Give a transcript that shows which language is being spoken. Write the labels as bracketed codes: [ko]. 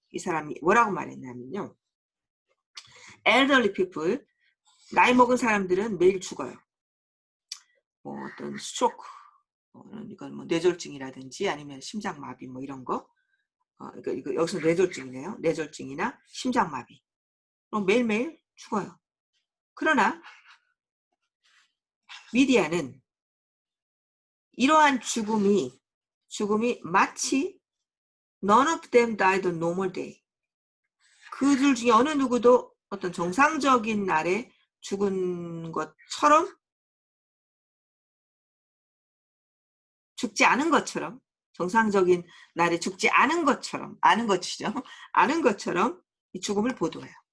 [ko] 이 사람이 뭐라고 말했냐면요. [en] elderly people, [ko] 나이 먹은 사람들은 매일 죽어요. 어떤 스트로크, 이건 뭐 뇌졸중이라든지 아니면 심장마비 뭐 이런 거. 이거 여기서 뇌졸중이네요. 뇌졸중이나 심장마비. 매일매일 죽어요. 그러나 미디어는 이러한 죽음이 마치 [en] none of them died on normal day. [ko] 그들 중에 어느 누구도 어떤 정상적인 날에 죽은 것처럼 죽지 않은 것처럼 정상적인 날에 죽지 않은 것처럼 아는 것처럼 이 죽음을 보도해요.